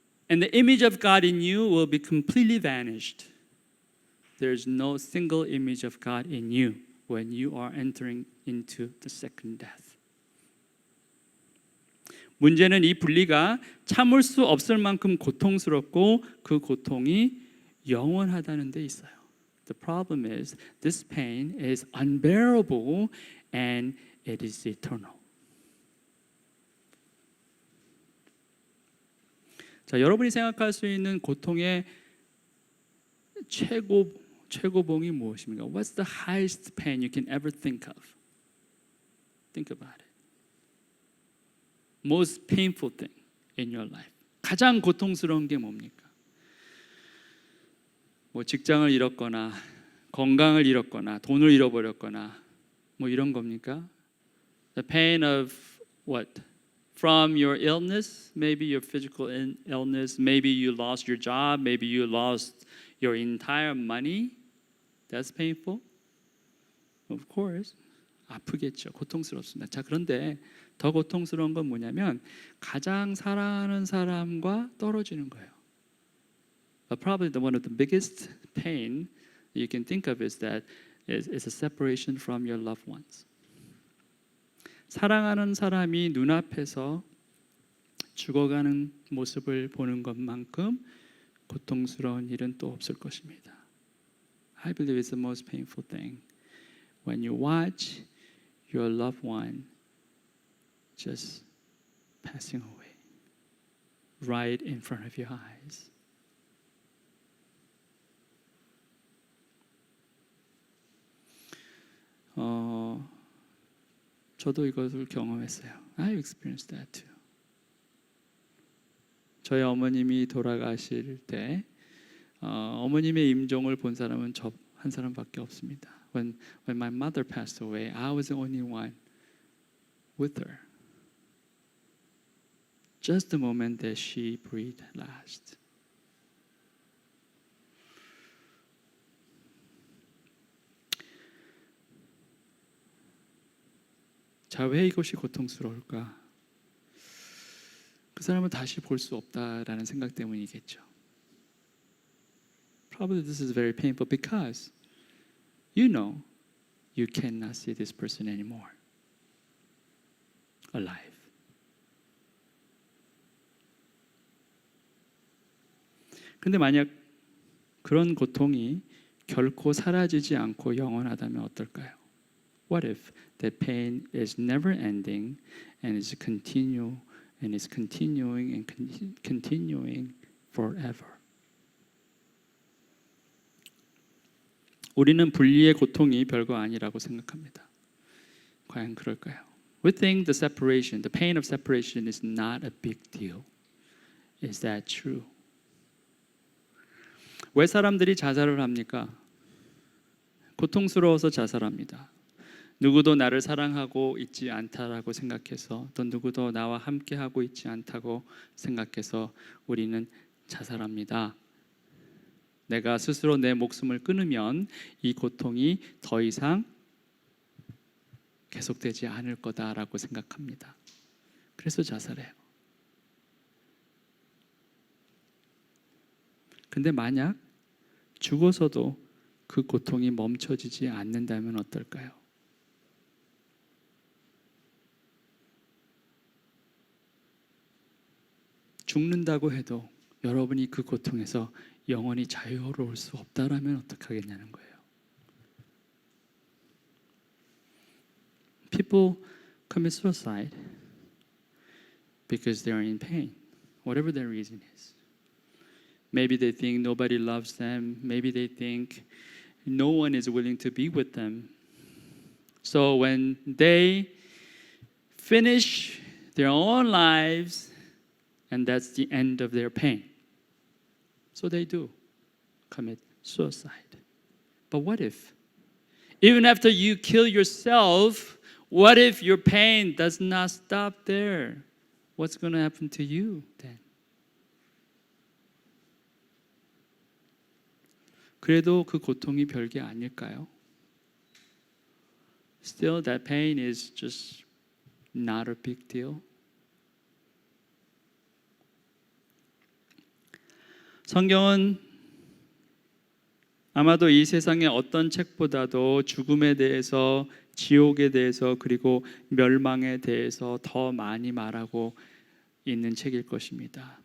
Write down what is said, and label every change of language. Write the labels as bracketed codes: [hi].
[en] And the image of God in you will be completely vanished. There's no single image of God in you when you are entering into the second death. [ko] 문제는 이 분리가 참을 수 없을 만큼 고통스럽고 그 고통이 영원하다는 데 있어요. [en] The problem is this pain is unbearable and it is eternal. [ko] 자, 여러분이 생각할 수 있는 고통의 최고봉이 무엇입니까? [en] What's the highest pain you can ever think of? Think about it. Most painful thing in your life. [ko] 가장 고통스러운 게 뭡니까? 직장을 잃었거나 건강을 잃었거나 돈을 잃어버렸거나 이런 겁니까? [en] The pain of what? From your illness, maybe your physical illness, maybe you lost your job, maybe you lost your entire money. That's painful. Of course. [ko] 아프겠죠. 고통스럽습니다. 자, 그런데 더 고통스러운 건 뭐냐면 가장 사랑하는 사람과 떨어지는 거예요. [en] But probably one of the biggest pain you can think of is that is a separation from your loved ones. [ko] 사랑하는 사람이 눈앞에서 죽어가는 모습을 보는 것만큼 고통스러운 일은 또 없을 것입니다. [en] I believe it's the most painful thing when you watch your loved one just passing away. right in front of your eyes. [ko] 저도 이것을 경험했어요. [en] I experienced that too. [ko] 저희 어머님이 돌아가실 때 어머님의 임종을 본 사람은 저 한 사람밖에 없습니다. [en] When my mother passed away, I was the only one with her. Just the moment that she breathed last. [ko] 자, 왜 이것이 고통스러울까? 그 사람을 다시 볼 수 없다라는 생각 때문이겠죠. [en] Probably this is very painful because you know you cannot see this person anymore alive. [ko] 근데 만약 그런 고통이 결코 사라지지 않고 영원하다면 어떨까요? [en] What if that pain is never ending and is continuing and continuing forever? [ko] 우리는 분리의 고통이 별거 아니라고 생각합니다. 과연 그럴까요? [en] We think the separation, the pain of separation is not a big deal. Is that true? [ko] 왜 사람들이 자살을 합니까? 고통스러워서 자살합니다. 누구도 나를 사랑하고 있지 않다라고 생각해서, 또 누구도 나와 함께하고 있지 않다고 생각해서 우리는 자살합니다. 내가 스스로 내 목숨을 끊으면 이 고통이 더 이상 계속되지 않을 거다라고 생각합니다. 그래서 자살해요. 근데 만약 죽어서도 그 고통이 멈춰지지 않는다면 어떨까요? 죽는다고 해도 여러분이 그 고통에서 영원히 자유로울 수 없다라면 어떡하겠냐는 거예요. [en] People commit suicide because they are in pain, whatever their reason is. Maybe they think nobody loves them. Maybe they think no one is willing to be with them. So when they finish their own lives, and that's the end of their pain. So they do commit suicide. But what if, even after you kill yourself, what if your pain does not stop there? What's going to happen to you then? [ko] 그래도 그 고통이 별게 아닐까요? [en] Still, that pain is just not a big deal. [ko] 성경은 아마도 이 세상의 어떤 책보다도 죽음에 대해서, 지옥에 대해서, 그리고 멸망에 대해서 더 많이 말하고 있는 책일 것입니다.